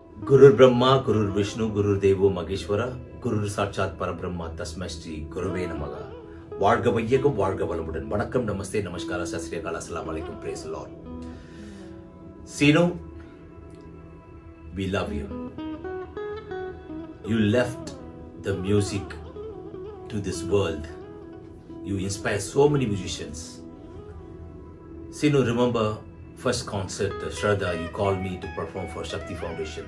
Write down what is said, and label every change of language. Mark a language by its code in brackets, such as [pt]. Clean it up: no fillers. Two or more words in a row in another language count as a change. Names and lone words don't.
[sa] गुरु ब्रह्मा गुरु विष्णु गुरु देवो महेश्वर गुरु साक्षात् परब्रह्म तस्मै श्री गुरवे नमः. [ta] வாழ்க வையகம் வாழ்க வளமுடன். வணக்கம், நமஸ்தே, நமஸ்கார, [pa] ਸਤ ਸ੍ਰੀ ਅਕਾਲ, [ar] السلام عليكم, [en] praise the Lord. Sinu, we love you. You left the music to this world. You inspire so many musicians. Sinu, remember first concert, Shraddha, you called me to perform for Shakti Foundation.